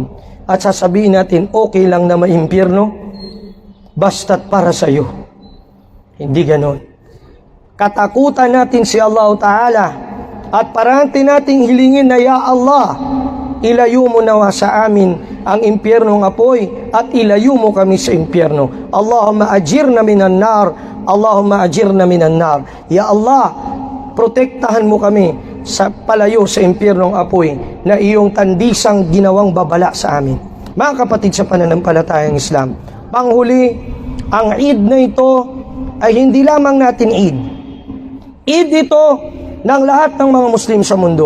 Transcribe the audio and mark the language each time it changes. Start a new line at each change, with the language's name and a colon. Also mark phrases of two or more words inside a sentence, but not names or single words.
Filipino: At sasabihin natin, okay lang na maimpyerno, basta't para sa iyo. Hindi ganon. Katakutan natin si Allah Ta'ala at parati nating hilingin na, Ya Allah, ilayo mo nawa sa amin ang impyernong apoy at ilayo mo kami sa impyerno.
Arabic: اللهم أجرنا من النار، اللهم أجرنا من النار.
Filipino: Ya Allah, protektahan mo kami sa palayo sa impyernong apoy na iyong tandisang ginawang babala sa amin. Mga kapatid sa pananampalatayang Islam, panghuli, ang Eid na ito ay hindi lamang natin Eid. Eid ito ng lahat ng mga Muslim sa mundo.